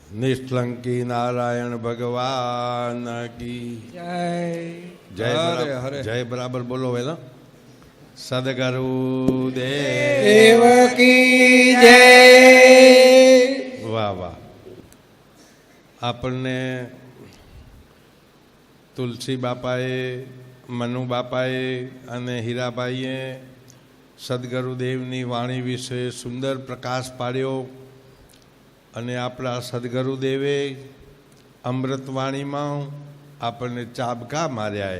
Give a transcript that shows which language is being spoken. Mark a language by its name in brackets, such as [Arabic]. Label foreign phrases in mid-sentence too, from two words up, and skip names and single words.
[Hindi] निष्कलंकी नारायण भगवान की जय। जय बराबर बोलो है ना। सदगुरु देव की जय। वाह वाह। [Gujarati] આપણને તુલસી બાપાએ, મનુ બાપાએ અને હીરાભાઈએ સદગુરુદેવની વાણી વિશે સુંદર પ્રકાશ પાડ્યો અને આપણા સદગુરુદેવે અમૃતવાણીમાં આપણને ચાબકા માર્યા.